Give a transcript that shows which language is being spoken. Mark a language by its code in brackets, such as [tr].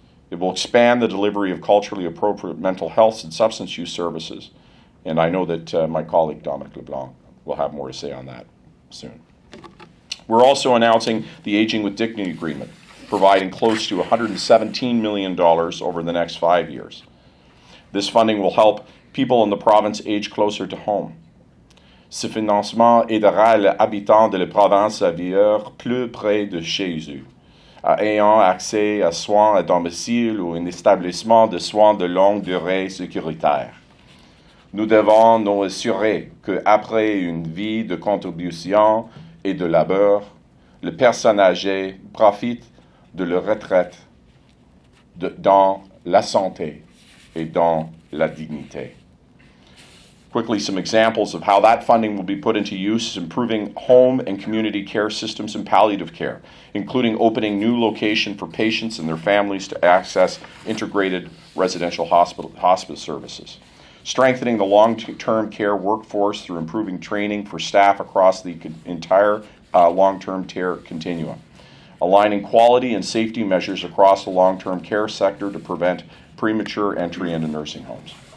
[en] It will expand the delivery of culturally appropriate mental health and substance use services, and I know that my colleague Dominic LeBlanc will have more to say on that soon. We're also announcing the Aging with Dignity Agreement, providing close to $117 million over the next 5 years. This funding will help people in the province age closer to home. [fr] Ce financement aidera les habitants de la province à vivre plus près de chez eux, ayant accès à soins à domicile ou un établissement de soins de longue durée sécuritaire. Nous devons nous assurer qu'après une vie de contribution et de labeur, les personnes âgées profitent de leur retraite dans la santé et dans la dignité. [en] Quickly, some examples of how that funding will be put into use is improving home and community care systems and palliative care, including opening new locations for patients and their families to access integrated residential hospice services. strengthening the long-term care workforce through improving training for staff across the entire long-term care continuum, aligning quality and safety measures across the long-term care sector to prevent premature entry into nursing homes.